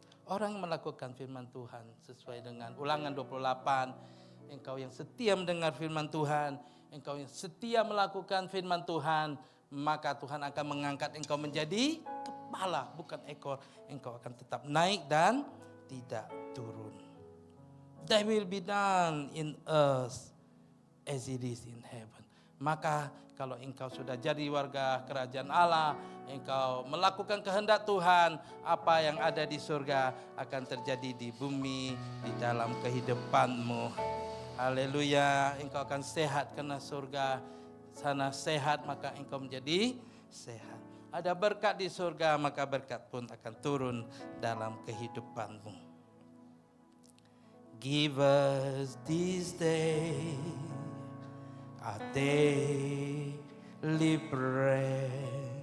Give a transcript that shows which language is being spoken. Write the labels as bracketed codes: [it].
[id] Orang yang melakukan firman Tuhan sesuai dengan Ulangan 28, engkau yang setia mendengar firman Tuhan, engkau yang setia melakukan firman Tuhan, maka Tuhan akan mengangkat engkau menjadi kepala, bukan ekor. Engkau akan tetap naik dan tidak turun. [en] Thy will be done in earth as it is in heaven. [id] Maka kalau engkau sudah jadi warga kerajaan Allah, engkau melakukan kehendak Tuhan, apa yang ada di surga akan terjadi di bumi, di dalam kehidupanmu. Haleluya, engkau akan sehat karena surga sana sehat, maka engkau menjadi sehat. Ada berkat di surga, maka berkat pun akan turun dalam kehidupanmu. [en] Give us this day our daily bread.